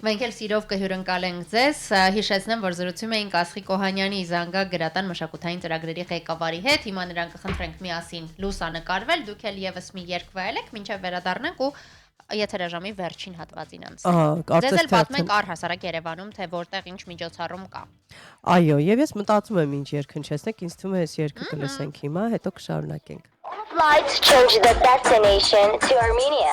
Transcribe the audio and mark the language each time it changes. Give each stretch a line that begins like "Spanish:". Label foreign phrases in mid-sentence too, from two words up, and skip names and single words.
Armenian: Մենք էլ սիրով կհյուրընկալենք ձեզ, հիշեցնեմ, որ զրուցում էինք Աստղիկ Օհանյանի Զանգակ գրատան մշակութային ծրագրերի ղեկավարի հետ, հիմա նրան կխնդրենք միասին լուսանկարվել, դուք էլ եւս մի երգ վայելեք, մինչեւ վերադառնանք ու եթերաժամի վերջին հատվածին անցնենք։ Ձեզ էլ պատմենք առհասարակ Երևանում, թե որտեղ ինչ միջոցառում կա։ Այո, եւ ես մտածում եմ ինչ երգ հնչեցնենք, ինձ թվում է այս երգը կլսենք հիմա, հետո կշարունակենք։
English: Flights change the destination to Armenia.